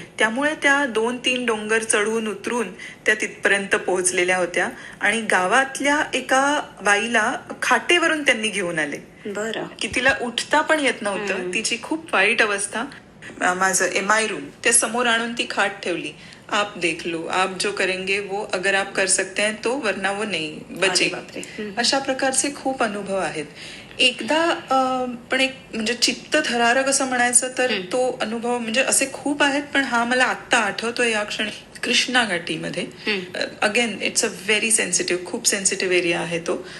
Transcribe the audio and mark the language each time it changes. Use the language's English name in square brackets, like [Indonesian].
[Marathi] त्यामुळे त्या 2-3 डोंगर चढून उतरून त्या तिथपर्यंत पोहोचलेल्या होत्या आणि गावातल्या एका बाईला खाटेवरून त्यांनी घेऊन आले. बरं, की तिला उठता पण येत नव्हतं, तिची खूप वाईट अवस्था. माझं MI रूम त्या समोर आणून ती खाट ठेवली. [Hindi] आप देख लो, आप जो करेंगे वो, अगर आप कर सकते हैं तो, वरना वो नहीं बचे. [Marathi] अशा प्रकारचे खूप अनुभव आहेत. एकदा पण एक म्हणजे चित्त थरारक असं म्हणायचं तर तो अनुभव, म्हणजे असे खूप आहेत पण हा मला आत्ता आठवतोय या क्षणी. Krishna घाटीमध्ये [English] again it's a very sensitive, [Marathi] खूप सेन्सिटिव्ह एरिया आहे तो.